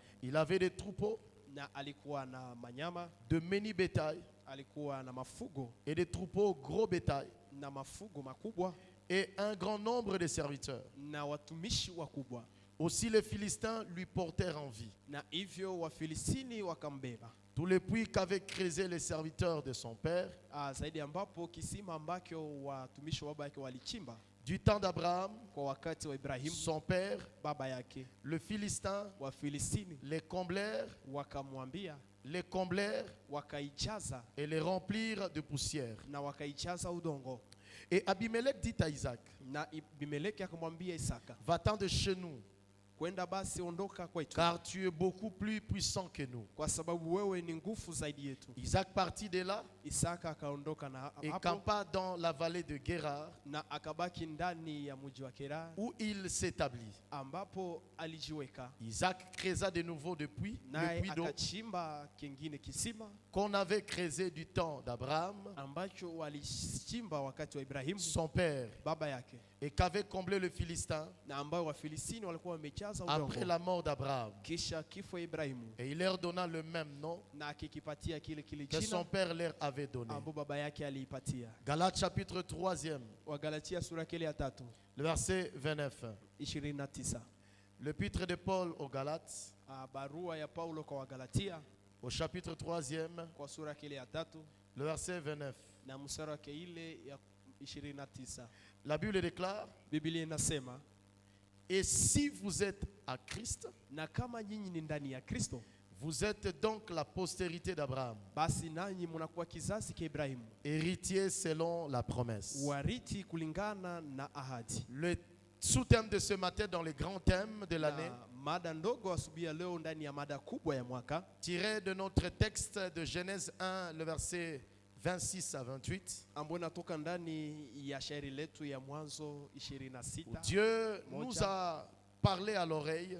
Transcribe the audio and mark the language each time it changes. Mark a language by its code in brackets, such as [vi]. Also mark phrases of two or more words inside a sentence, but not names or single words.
[fr] Il avait des troupeaux, [sw] Na alikuwa na manyama, [fr] de menu bétail [sw] alikuwa na mafugo [fr] et des troupeaux gros bétail [sw] na mafugo makubwa [fr] et un grand nombre de serviteurs. [sw] na watumishi wakubwa. [fr] Aussi les Philistins lui portèrent en vie [sw] na hivyo Wafilistini wakambeba. [fr] tous les puits qu'avaient creusés les serviteurs de son père, [sw] Zaidi ambapo kisima ambacho watumishi wa baba yake walichimba [fr] du temps d'Abraham, [sw] kwa wakati wa Ibrahimu [fr] son père, [sw] baba yake. [fr] le Philistin, [sw] Wafilistini [fr] les comblèrent, [sw] wakaijaza [fr] et les remplirent de poussière. [sw] na wakaijaza udongo. [fr] Et Abimelech dit à Isaac, [sw] Na Abimeleki akamwambia Isaka, [fr] va-t'en de chez nous, [sw] kwenda basi ondoka kwetu, [fr] car tu es beaucoup plus puissant que nous. [sw] kwa sababu wewe ni nguvu zaidi yetu. [fr] Isaac partit de là [sw] Isaka akaondoka na [fr] et [sw] hapo [fr] campa dans la vallée de Guérar, [sw] na akabaki ndani ya mji wa Gerar [fr] où il s'établit. [sw] ambapo alijiweka, [fr] Isaac creusa de nouveau le puits [sw] naye [fr] d'eau [sw] akachimba kingine kisima [fr] qu'on avait creusé du temps d'Abraham, [sw] ambacho walichimba wakati wa Ibrahimu [fr] son père, [sw] baba yake, [fr] et qu'avait comblé le Philistin [sw] na ambayo Wafilistini walikuwa wamejaza [fr] après [sw] udongo [fr] la mort d'Abraham. [sw] kisha kifo ya Ibrahimu, [fr] Et il leur donna le même nom [sw] na akikipatia kile [fr] que son [sw] jina [fr] père leur avait donné. [sw] ambapo baba yake aliipatia. [fr] Galates chapitre 3, [sw] Wagalatia sura kile ya 3 [fr] le verset 29. [sw] 29. [fr] L'épître de Paul aux Galates, [sw] Barua ya Paulo kwa Wagalatia [fr] au chapitre 3, [sw] kwa sura kile ya 3 [fr] le verset 29. [sw] na mstari wake ile ya 29. [fr] La Bible déclare, [sw] Biblia inasema, [fr] et si vous êtes à Christ, [sw] na kama nyinyi ni ndani ya Kristo, [fr] vous êtes donc la postérité d'Abraham, [sw] basi nanyi mnakuwa kizazi cha Ibrahimu, [fr] héritier selon la promesse. [sw] wariti kulingana na ahadi. [fr] Le sous-thème de ce matin dans les grands thèmes de l'année, [sw] Na mada ndogo asubuhi ya leo ndani ya mada kubwa ya mwaka, [fr] tiré de notre texte de Genèse 1, le verset 26 à 28, [sw] ambayo natoka ndani ya shairi letu ya Mwanzo [fr] où [sw] 26, [fr] Dieu nous a parlé à l'oreille